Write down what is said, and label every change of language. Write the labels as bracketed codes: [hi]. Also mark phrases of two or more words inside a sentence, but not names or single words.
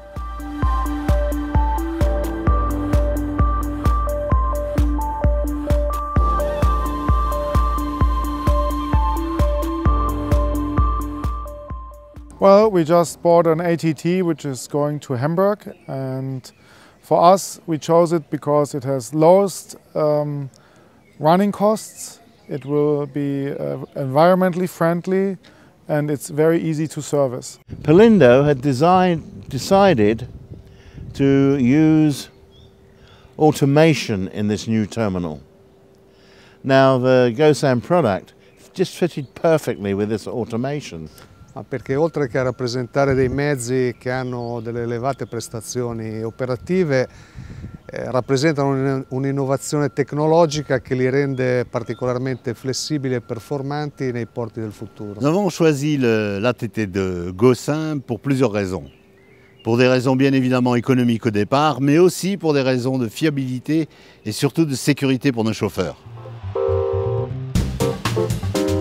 [en] Well, we just bought an ATT which is going to Hamburg, and for us we chose it because it has lowest running costs, it will be environmentally friendly, and it's very easy to service. Polindo had decided to use automation in this new terminal. Now the GoSam product just fitted perfectly with this automation. [it] Perché oltre che a rappresentare dei mezzi che hanno delle elevate prestazioni operative, rappresentano un'innovazione tecnologica che li rende particolarmente flessibili e performanti nei porti del futuro. [fr] Nous avons choisi l'ATT de GoSam pour plusieurs raisons. Pour des raisons bien évidemment économiques au départ, mais aussi pour des raisons de fiabilité et surtout de sécurité pour nos chauffeurs.